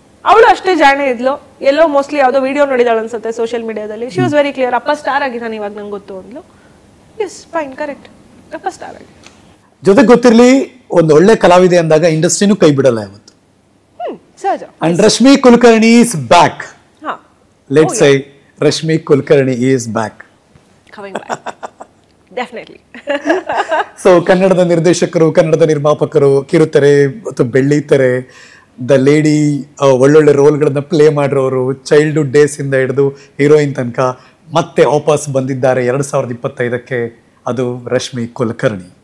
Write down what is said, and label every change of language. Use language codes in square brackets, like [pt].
[kn] ಅವಳು ಅಷ್ಟೇ ಜಾಣೆ ಇದ್ಲು. ಎಲ್ಲೋ ಮೋಸ್ಟ್ಲಿ ಯಾವುದೋ ವಿಡಿಯೋ ನೋಡಿದಾಳು ಅನ್ಸುತ್ತೆ ಸೋಷಿಯಲ್ ಮೀಡಿಯಾದಲ್ಲಿ. [en] She was very clear. [kn] ಅಪ್ಪ ಸ್ಟಾರ್ ಆಗಿದ್ದಾನೆ ಇವಾಗ ನಂಗೆ ಗೊತ್ತು ಅಂದ್ಲು. ಎಸ್ ಫೈನ್, ಕರೆಕ್ಟ್, ಅಪ್ಪ ಸ್ಟಾರ್ ಆಗಿ. ಜೊತೆಗೆ ಗೊತ್ತಿರ್ಲಿ, ಒಂದು ಒಳ್ಳೆ ಕಲಾವಿದೆ ಅಂದಾಗ ಇಂಡಸ್ಟ್ರಿನೂ ಕೈ ಬಿಡಲ್ಲ ಯಾವತ್ತು. ಸಹಜ. [en] And Rashmi Kulkarni is back. Let's say Rashmi Kulkarni is back. Coming back. Definitely. [kn] So ಕನ್ನಡದ ನಿರ್ದೇಶಕರು, ಕನ್ನಡದ ನಿರ್ಮಾಪಕರು ಕಿರುತೆರೆ ಅಥವಾ ಬೆಳ್ಳಿತೆರೆ, ದ ಲೇಡಿ ಒಳ್ಳೊಳ್ಳೆ ರೋಲ್ಗಳನ್ನ ಪ್ಲೇ ಮಾಡಿರೋರು, ಚೈಲ್ಡ್ಹುಡ್ ಡೇಸ್ ಇಂದ ಹಿಡಿದು ಹೀರೋಯಿನ್ ತನಕ ಮತ್ತೆ ವಾಪಸ್ ಬಂದಿದ್ದಾರೆ 2025ಕ್ಕೆ, ಅದು ರಶ್ಮಿ ಕುಲಕರ್ಣಿ.